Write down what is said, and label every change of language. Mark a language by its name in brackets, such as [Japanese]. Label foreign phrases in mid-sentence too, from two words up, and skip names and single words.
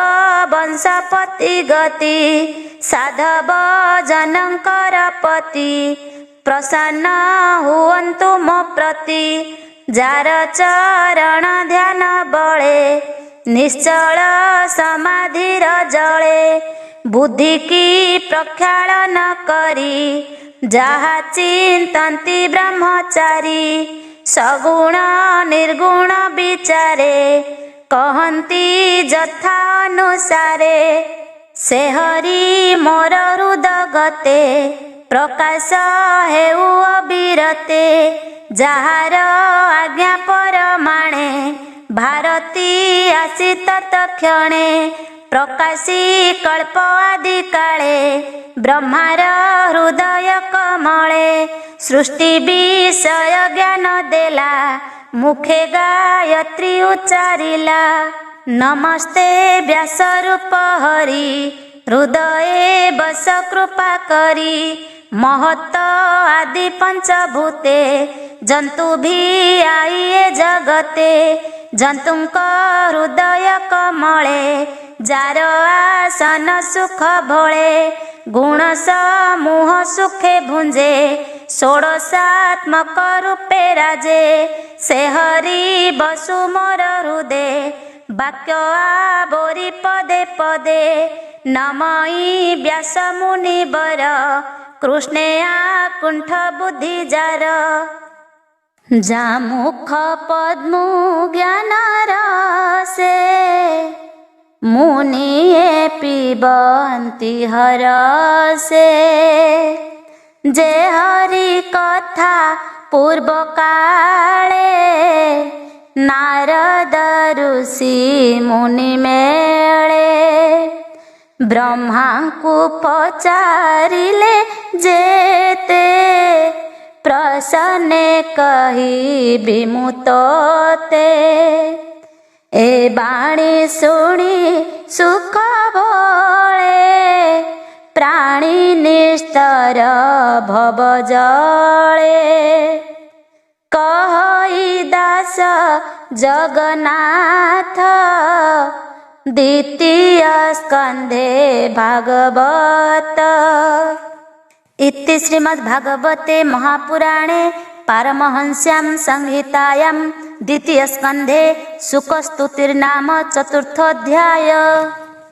[Odia] ବଂଶପତି ଗତି ସାଧବ ଜନକର ପତି ପ୍ରସନ୍ନ ହୁଅନ୍ତୁ ମୋ ପ୍ରତି ଯାର ଚରଣ ଧ୍ୟାନ ବଳେ ନିଶ୍ଚଳ ସମାଧିର ଜଳେ ବୁଦ୍ଧି କି ପ୍ରକ୍ଷାଳନ କରି ଯାହା ଚିନ୍ତନ୍ତି ବ୍ରହ୍ମଚାରୀ ସଗୁଣ ନିର୍ଗୁଣ ବିଚାରେ କହନ୍ତି ଯଥା ଅନୁସାରେ ସେ ହରି ମୋର ହୃଦଗତେ ପ୍ରକାଶ ହେଉ ଅବିରତେ ଯାହାର ଆଜ୍ଞା ପରମାଣେ ଭାରତୀ ଆସି ତତ୍କ୍ଷଣେ ପ୍ରକାଶି କଳ୍ପ ଆଦି କାଳେ ବ୍ରହ୍ମାର ହୃଦୟ କମଳେ ସୃଷ୍ଟି ବିଷୟ ଜ୍ଞାନ ଦେଲା ମୁଖେ ଗାୟତ୍ରୀ ଉଚ୍ଚାରିଲା ନମସ୍ତେ ବ୍ୟାସ ରୂପ ହରି ହୃଦୟେ ବସ କୃପା କରି ମହତ୍ତ ଆଦି ପଞ୍ଚଭୂତେ ଜନ୍ତୁ ଭି ଆଇଏ ଜଗତେ ଜନ୍ତୁଙ୍କ ହୃଦୟ କମଳେ ଯାର ଆସନ ସୁଖ ଭୋଳେ ଗୁଣ ସମୂହ ସୁଖେ ଭୁଞ୍ଜେ ଷୋଡଶାତ୍ମକ ରୂପେ ରାଜେ ସେ ହରି ବସୁ ମୋର ହୃଦୟ ବାକ୍ୟ ଆବରି ପଦେ ପଦେ ନମଇ ବ୍ୟାସ ମୁନିବର କୃଷ୍ଣେ କୁଣ୍ଠ ବୁଦ୍ଧି ଯାର ଯାମୁଖ ପଦ୍ମୁ ଜ୍ଞାନ ରସେ ମୁନିଏ ପିବନ୍ତି ହରଷେ ଯେ ହରି କଥା ପୂର୍ବ କାଳେ ନାରଦ ଋଷି ମୁନି ମେଳେ ବ୍ରହ୍ମା କୁ ପଚାରିଲେ ଯେତେ ପ୍ରସନ୍ନେ କହିବି ମୁ ତୋତେ ଏ ବାଣୀ ଶୁଣି ସୁଖ ଭଳେ ପ୍ରାଣୀ ନିସ୍ତର ଭବ ଜଳେ କହଇ ଦାସ ଜଗନ୍ନାଥ ଦ୍ୱିତୀୟ ସ୍କନ୍ଧେ ଭାଗବତ। [Sanskrit] इति श्रीमद्भागवते महापुराणे पारमहंस्यां संहितायां द्वितीय स्कंधे शुकस्तुतिर्नाम चतुर्थोऽध्याय।